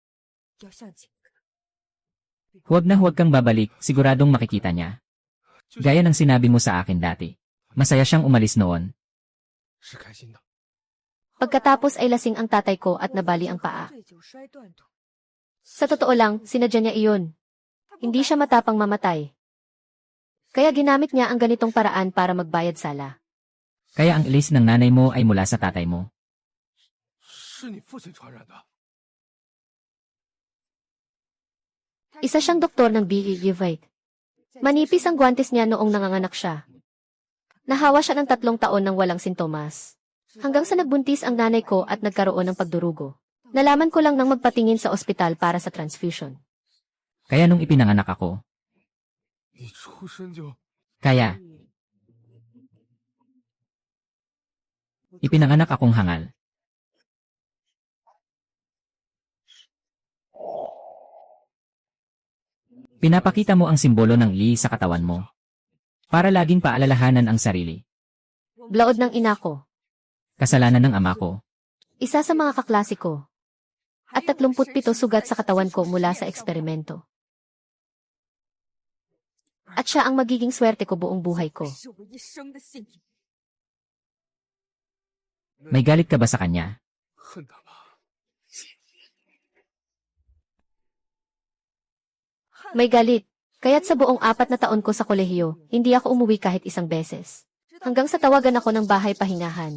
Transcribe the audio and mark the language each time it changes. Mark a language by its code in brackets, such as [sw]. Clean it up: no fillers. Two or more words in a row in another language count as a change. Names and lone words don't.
[tl] Huwag na huwag kang babalik, siguradong makikita niya. Gaya ng sinabi mo sa akin dati. Masaya siyang umalis noon. [zh] 是开心的。 [tl] Pagkatapos ay lasing ang tatay ko at nabali ang paa. Sa totoo lang, sinadya niya iyon. Hindi siya matapang mamatay. Kaya ginamit niya ang ganitong paraan para magbayad sala. Kaya ang ilis ng nanay mo ay mula sa tatay mo. [zh] 是你父亲传染的。 [tl] Isa siyang doktor ng BE-Uvite. Manipis ang guwantes niya noong nanganganak siya. Nahawa siya ng 3 taon nang walang sintomas. Hanggang sa nagbuntis ang nanay ko at nagkaroon ng pagdurugo. Nalaman ko lang nang magpatingin sa ospital para sa transfusion. Kaya nung ipinanganak ako, [zh] 你出生就 [tl] kaya ipinanganak akong hangal. Pinapakita mo ang simbolo ng Li sa katawan mo. Para laging paalalahanan ang sarili. Blaod ng ina ko. Kasalanan ng ama ko. Isa sa mga kaklase ko. At 37 sugat sa katawan ko mula sa eksperimento. At siya ang magiging swerte ko buong buhay ko. [zh] 是我一生的幸运。 [tl] May galit ka ba sa kanya? [zh] 恨他吗？ [tl] May galit. Kaya't sa buong 4 na taon ko sa kolehiyo, hindi ako umuwi kahit isang beses. Hanggang sa tawagan ako ng bahay pahingahan.